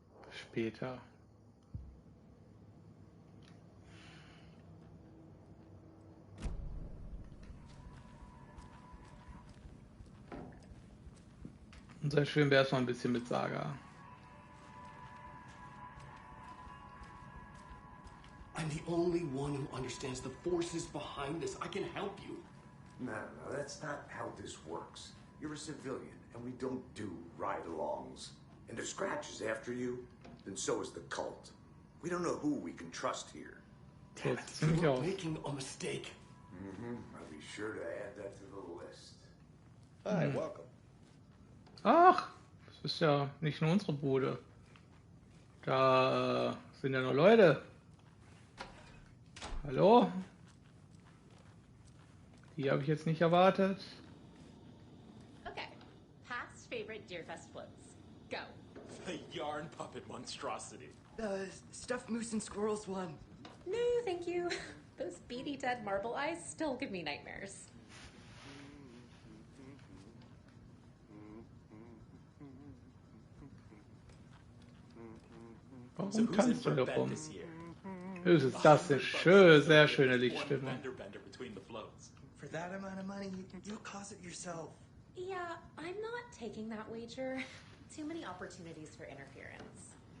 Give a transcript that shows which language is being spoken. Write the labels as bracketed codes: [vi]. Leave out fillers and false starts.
[de] Später. Und sehr schön wäre es mal ein bisschen mit Saga. [en] I'm the only one who understands the forces behind this. I can help you. No, that's not how this works. You're a civilian, and we don't do ride-alongs. And if Scratch is after you, then so is the cult. We don't know who we can trust here. Damn it, you're making a mistake. I'll be sure to add that to the list. Hi, welcome. [de] Ach, das ist ja nicht nur unsere Bude. Da sind ja noch Leute. Hallo? Die habe ich jetzt nicht erwartet. [en] Okay, past favorite Deerfest floats. Go. The yarn puppet monstrosity. Stuffed moose and squirrels one. No, thank you. Those beady dead marble eyes still give me nightmares. [de] Warum tanzt du da rum? Ist das eine schöne, sehr schöne Lichtstimme. [en] For that amount of money, you'll cause it yourself. Yeah, I'm not taking that wager. Too many opportunities for interference.